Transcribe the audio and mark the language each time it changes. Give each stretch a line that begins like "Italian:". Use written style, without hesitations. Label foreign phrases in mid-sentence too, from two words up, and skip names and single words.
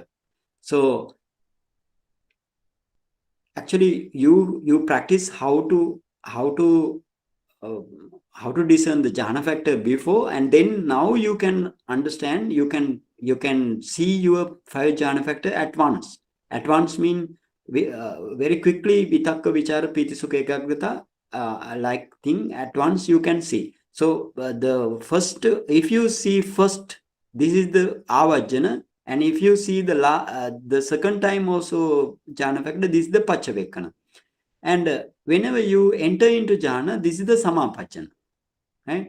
English: So actually you practice how to uh, discern the jhana factor before, and then now you can understand, you can see your 5 jhana factor at once. At once mean very quickly
Pali: vitakka vichara piti sukha ekagrata
English: like thing at once you can see. So the first, if you see first, this is the avajjana, and if you see the second time also jhana factor, this is the pachavekana. And whenever you enter into jhana, this is the samapachana, right?